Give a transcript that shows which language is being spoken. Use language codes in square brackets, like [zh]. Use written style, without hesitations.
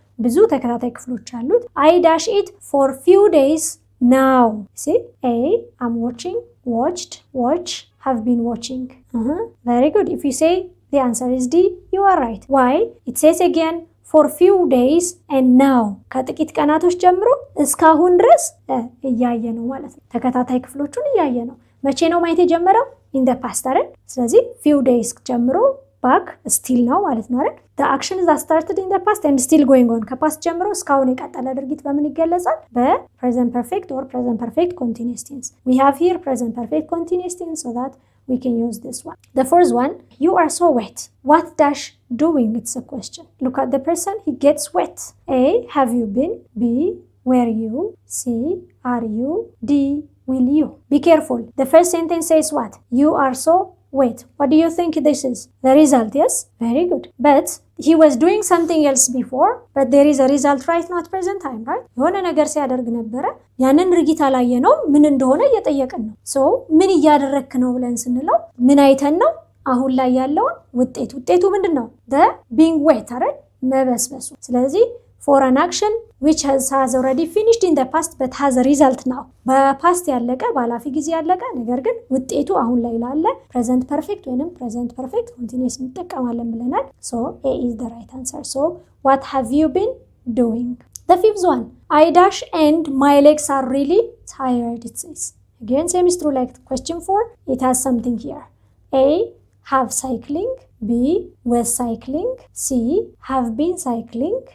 [am] ብዙ ተከታታይ ክፍሎች አሉት። [en] I dash it for few days now. See? A, I'm watching, watched, watch, have been watching. Very good. If you say the answer is D, you are right. Why? It says again for few days and now. [am] ከጥቂት ቀናቶች ጀምሮ እስካሁን ድረስ እያየ ነው ማለት ነው። ተከታታይ ክፍሎቹን እያየ ነው። መቼ ነው ማየት የጀመረው? [en] In the past [am] አይደል? ስለዚህ [en] few days [am] ጀምሮ [en] back still [am] ነው ማለት ነው አይደል? [en] The action is started in the past and still going on. [am] ከፓስት ጀምሮ እስካሁን የቀጠለ ድርጊት በምን ይገለጻል? [en] በpresent perfect or present perfect continuous tense. We have here present perfect continuous tense so that we can use this one. The first one, you are so wet. What dash doing? It's a question. Look at the person, he gets wet. A, have you been? B, were you? C, are you? D, will you? Be careful. The first sentence says what? You are so wet. What do you think this is? The result, yes? Very good. But he was doing something else before, but there is a result right now at present time, right? [am] የሆነ ነገር ሲያደርግ ነበረ ያንን ድርጊት አላየ ነው ምን እንደሆነ እየጠየቅን ነው። ሶ ምን እያደረክ ነው ብለን ስንለው ምን አይተን ነው አሁን ላይ ያለውን ውጤቱ ምንድነው? [en] the being wet [am] አይደል? መበስበሱ። ስለዚህ [en] for an action which has already finished in the past but has a result now. [am] በፓስት ያለቀ ባላፊ ጊዜ ያለቀ ነገር ግን ውጤቱ አሁን ላይ ላለ [en] present perfect [am] ወይንም present perfect continuous እንጠቀማለን ብለናል። [en] So A is the right answer. So what have you been doing? The fifth one, I dash and my legs are really tired, it says. Again, same is true like question 4. It has something here. A, have cycling. B, was cycling. C, have been cycling.